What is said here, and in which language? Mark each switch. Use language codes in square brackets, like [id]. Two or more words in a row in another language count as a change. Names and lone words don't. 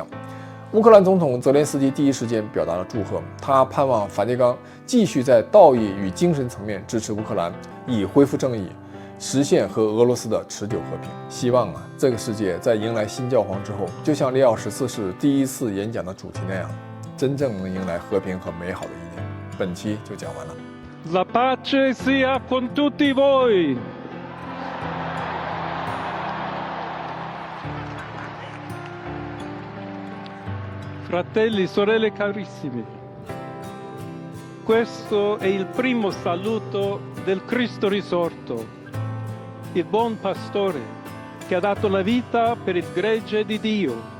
[zh] 乌克兰总统泽连斯基第一时间表达了祝贺，他盼望梵蒂冈继续在道义与精神层面支持乌克兰，以恢复正义，实现和俄罗斯的持久和平。希望啊，这个世界在迎来新教皇之后，就像利奥14世第一次演讲的主题那样，真正能迎来和平和美好的一年。本期就讲完了。 [it] La pace sia con tutti voi. Fratelli, sorelle carissimi, questo è il primo saluto del Cristo risorto, il buon pastore che ha dato la vita per il gregge di Dio.